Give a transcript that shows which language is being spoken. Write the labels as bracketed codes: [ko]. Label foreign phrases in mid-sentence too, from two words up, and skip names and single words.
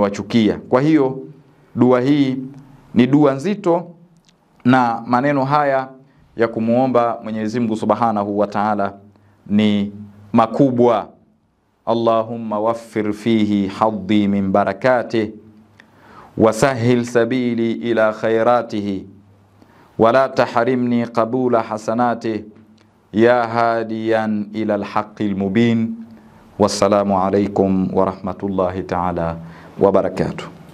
[sw] Kwa hiyo dua hii ni dua nzito Na maneno haya ya kumuomba Mwenyezi Mungu [ar] سبحانه وتعالى [sw] ni makubwa. [ar] اللهم وفر فيه حظي من بركاته وسهل سبيلي إلى خيراته ولا تحرمني قبول حسناته يا هاديا إلى الحق المبين. والسلام عليكم ورحمة الله تعالى وبركاته.